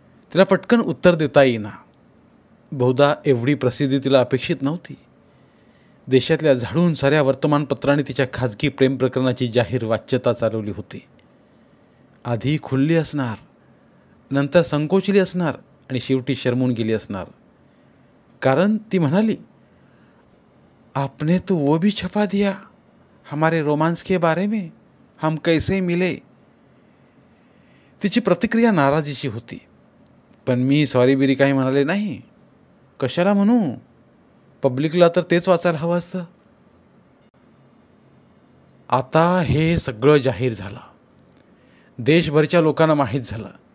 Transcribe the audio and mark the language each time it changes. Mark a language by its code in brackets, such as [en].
[mr] तिला पटकन उत्तर देता येईना. बहुधा एवढी प्रसिद्धी तिला अपेक्षित नव्हती. देशातल्या झाडून साऱ्या वर्तमानपत्रांनी तिच्या खाजगी प्रेम प्रकरणाची जाहीर वाच्यता चालवली होती. आधी खुलली असणार, नंतर संकोचली असणार आणि शेवटी शरमून गेली असणार. कारण ती म्हणाली, [hi] आपने तो वो भी छपा दिया हमारे रोमांस के बारे में, हम कैसे मिले. [mr] तिची प्रतिक्रिया नाराजीची होती, पण मी सॉरी बिरी काही म्हणाले नाही. कशाला म्हणू, पब्लिकला तर तेच वाचायला हवं असतं. आता हे सगळं जाहीर झालं. देशभरच्या लोकांना माहीत झालं.